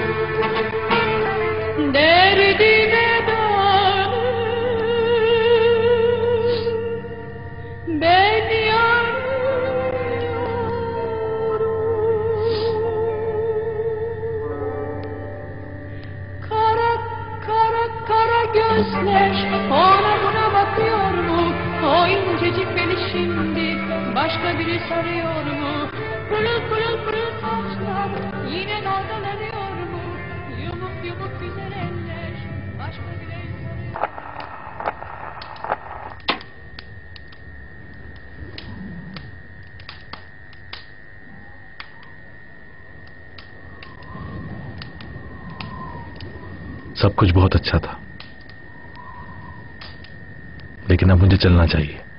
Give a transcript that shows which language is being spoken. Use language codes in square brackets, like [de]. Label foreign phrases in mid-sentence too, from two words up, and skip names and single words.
[tr] Derdime dalmış ben gözler ona buna bakıyor mu? O incecik beni şimdi başka biri sarıyor mu? Pırıl pırıl pırıl saçlar yine dalgalanıyor mu? Yumuk yumuk güzel eller başka bir el sarıyor. [hi] सब कुछ बहुत अच्छा था, लेकिन अब मुझे चलना चाहिए।